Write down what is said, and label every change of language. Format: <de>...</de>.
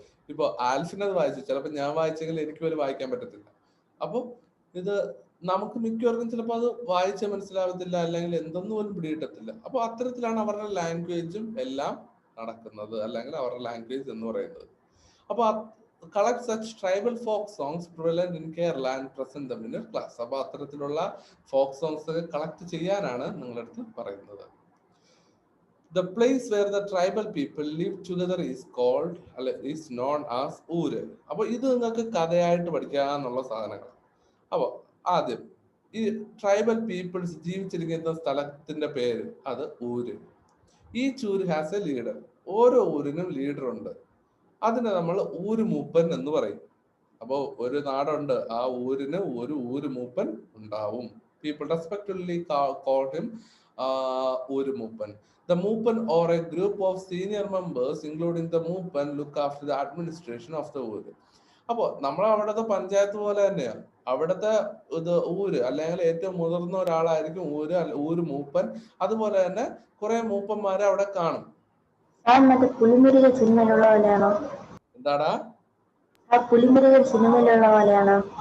<ml>ഇപ്പൊ ആൽഫിനത് വായിച്ചു, ചിലപ്പോ ഞാൻ വായിച്ചെങ്കിൽ എനിക്ക് പോലും വായിക്കാൻ പറ്റത്തില്ല. അപ്പൊ ഇത് നമുക്ക് മിക്കവർക്കും ചിലപ്പോൾ അത് വായിച്ച് മനസ്സിലാവത്തില്ല, അല്ലെങ്കിൽ എന്തെന്ന് പോലും പിടികിട്ടത്തില്ല. അപ്പൊ അത്തരത്തിലാണ് അവരുടെ ലാംഗ്വേജും എല്ലാം നടക്കുന്നത്, അല്ലെങ്കിൽ അവരുടെ ലാംഗ്വേജ് എന്ന് പറയുന്നത്.</ml> <en>അപ്പൊ collect such tribal folk songs prevalent in Kerala and present them in your class.</en> <ml>അപ്പൊ അത്തരത്തിലുള്ള ഫോക്ക് സോങ്സ് കളക്ട് ചെയ്യാനാണ് നിങ്ങളടുത്ത് പറയുന്നത്.</ml> <en>The place where the tribal people live together is known as ooru.</en> <ml>അപ്പൊ ഇത് നിങ്ങൾക്ക് കഥയായിട്ട് പഠിക്കാനുള്ള സാധനങ്ങൾ. അപ്പൊ ആദ്യം ഈ ട്രൈബൽ പീപ്പിൾസ് ജീവിച്ചിരിക്കുന്ന സ്ഥലത്തിന്റെ പേര് അത് ഊര്.</ml> <en>Each ooru has a leader.</en> <ml>ഓരോ ഊരിനും ലീഡർ ഉണ്ട്. അതിനെ നമ്മൾ ഊര് മൂപ്പൻ എന്ന് പറയും. അപ്പോ ഒരു നാടുണ്ട്, ആ ഊരിന് ഒരു ഊര് മൂപ്പൻ ഉണ്ടാവും.</ml> <en>People respectively call him ooru mooppan. The mooppan or a group of senior members including the mooppan look after the administration of the ooru.</en> <ml>അപ്പോ നമ്മളെ അവിടുത്തെ പഞ്ചായത്ത് പോലെ തന്നെയാണ് അവിടുത്തെ ഇത് ഊര്, അല്ലെങ്കിൽ ഏറ്റവും മുതിർന്ന ഒരാളായിരിക്കും ഊര് മൂപ്പൻ. അതുപോലെ തന്നെ കുറെ മൂപ്പന്മാരെ അവിടെ കാണും. പുലിമുരുകൻ സിനിമയിലുള്ള പോലെയാണോ? എന്താടാ? പുലിമുരുകൻ സിനിമയിലുള്ള പോലെയാണോ?</ml>